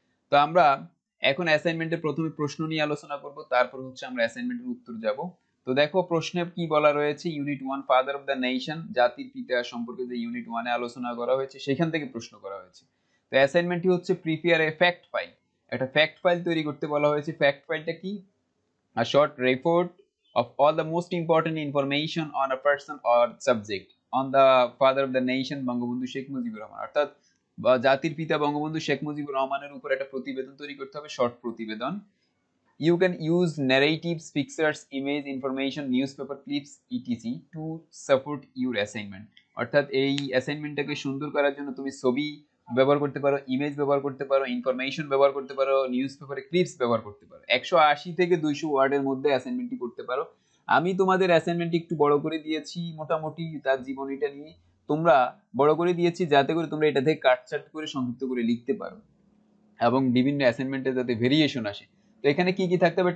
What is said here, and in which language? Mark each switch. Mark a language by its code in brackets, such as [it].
[bn] তো আমরা এখন অ্যাসাইনমেন্টের প্রথমে প্রশ্ন নিয়ে আলোচনা করব, তারপর হচ্ছে আমরা অ্যাসাইনমেন্টের উত্তর যাব। তো দেখো প্রশ্নে কি বলা রয়েছে, unit 1 father of the nation, জাতির পিতা সম্পর্কে যে ইউনিট 1 এ আলোচনা করা হয়েছে সেখান থেকে প্রশ্ন করা হয়েছে। তো অ্যাসাইনমেন্টটি হচ্ছে [en] prepare a fact file, [bn] একটা ফ্যাক্ট ফাইল তৈরি করতে বলা হয়েছে। ফ্যাক্ট ফাইলটা কি? [en] A short report of all the most important information on a person or subject on the father of the nation Bangabandhu Sheikh Mujibur Rahman, [bn] অর্থাৎ জাতির পিতা বঙ্গবন্ধু শেখ মুজিবুর রহমানের উপর একটা প্রতিবেদন তৈরি করতে হবে, শর্ট প্রতিবেদন। [en] You can use narratives, pictures, image, information, newspaper clips, etc. to support your assignment. [bn] অর্থাৎ এই অ্যাসাইনমেন্টটাকে সুন্দর করার জন্য তুমি ছবি ব্যবহার করতে পারো, ইমেজ ব্যবহার করতে পারো, ইনফরমেশন ব্যবহার করতে পারো, নিউজ পেপারে ক্লিপস ব্যবহার করতে পারো। 180 থেকে 200 ওয়ার্ডের মধ্যে অ্যাসাইনমেন্টটি করতে পারো। আমি তোমাদের অ্যাসাইনমেন্টটি একটু বড় করে দিয়েছি, মোটামুটি তার জীবনীটা নিয়ে তোমরা বড় করে দিয়েছি যাতে করে তোমরা এটা থেকে কাটছাট করে সংক্ষিপ্ত করে লিখতে পারো, এবং বিভিন্ন অ্যাসাইনমেন্টে যাতে ভেরিয়েশন আসে। তো এখানে কি কি থাকতে হবে?